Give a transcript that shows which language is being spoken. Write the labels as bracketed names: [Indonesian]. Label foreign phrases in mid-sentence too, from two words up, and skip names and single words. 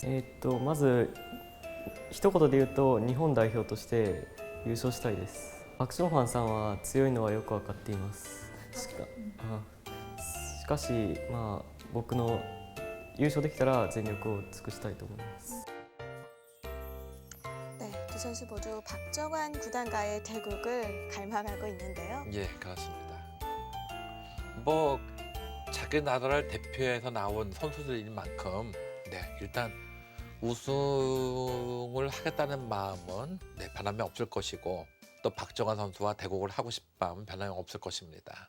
[Japanese] まず一言で言うと、日本代表として優勝したいです。パク・ジョンファンさんは強いのはよく分かっています。しかし、僕の優勝できたら全力を尽くしたいと思います。 [Korean] 네, 두 선수 모두 박정환 구단과의 대국을 갈망하고 있는데요. 예, 그렇습니다. 뭐 자기 나라를 대표해서 나온 선수들인 만큼 일단 우승을 하겠다는 마음은 변함이 없을 것이고 또 박정환 선수와 대국을 하고 싶은 마음은 변함이 없을 것입니다.